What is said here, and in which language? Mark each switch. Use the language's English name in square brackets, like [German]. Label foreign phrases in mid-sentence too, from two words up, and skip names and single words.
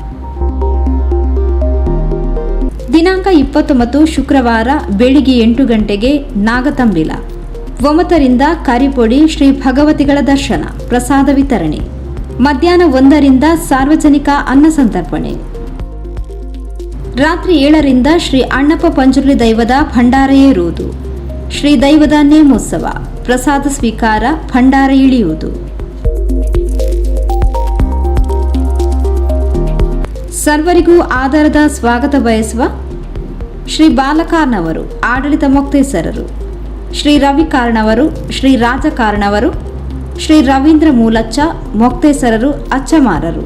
[Kannada] ದಿನಾಂಕ 29 ಶುಕ್ರವಾರ ಬೆಳಿಗ್ಗೆ 8 ಗಂಟೆಗೆ ನಾಗತಂಬಿಲ. 9ರಿಂದ ಕರಿಪೊಡಿ ಶ್ರೀ ಭಗವತಿಗಳ ದರ್ಶನ ಪ್ರಸಾದ ವಿತರಣೆ. ಮಧ್ಯಾಹ್ನ 1ರಿಂದ ಸಾರ್ವಜನಿಕ ಅನ್ನ ಸಂತರ್ಪಣೆ. ರಾತ್ರಿ 7ರಿಂದ ಶ್ರೀ ಅಣ್ಣಪ್ಪ ಪಂಜುರ್ಲಿ ದೈವದ ಭಂಡಾರ ಏರುವುದು, ಶ್ರೀ ದೈವದ ನೇಮೋತ್ಸವ, ಪ್ರಸಾದ ಸ್ವೀಕಾರ, ಭಂಡಾರ ಇಳಿಯುವುದು. ಸರ್ವರಿಗೂ ಆಧಾರದ ಸ್ವಾಗತ ಬಯಸುವ ಶ್ರೀ ಬಾಲಕಾರ್ನವರು, ಆಡಳಿತ ಮೊಕ್ತೇಸರರು, ಶ್ರೀ ರವಿ ಕಾರ್ನವರು, ಶ್ರೀ ರಾಜ ಕಾರ್ನವರು, ಶ್ರೀ ರವೀಂದ್ರ ಮೂಲಚ್ಚ ಮೊಕ್ತೇಸರರು, ಅಚ್ಚಮಾರರು.